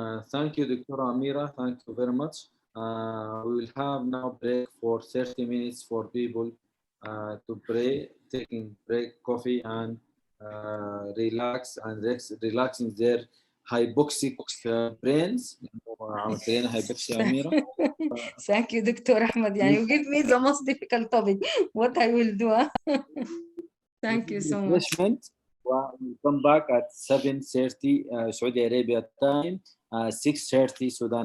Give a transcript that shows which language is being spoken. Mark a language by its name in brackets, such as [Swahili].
[English] Thank you, Dr. Amira. Thank you very much. We will have now break for 30 minutes for people to pray, taking break, coffee, and relax and relaxing their hypoxic brains. [Arabic] عملت لنا hypoxia أميرة. [English] Thank you, Dr. Ahmed. Yeah, you give me the most difficult topic. What I will do. Thank you so much. We'll come back at 7:30 Saudi Arabia time, 6:30 Sudan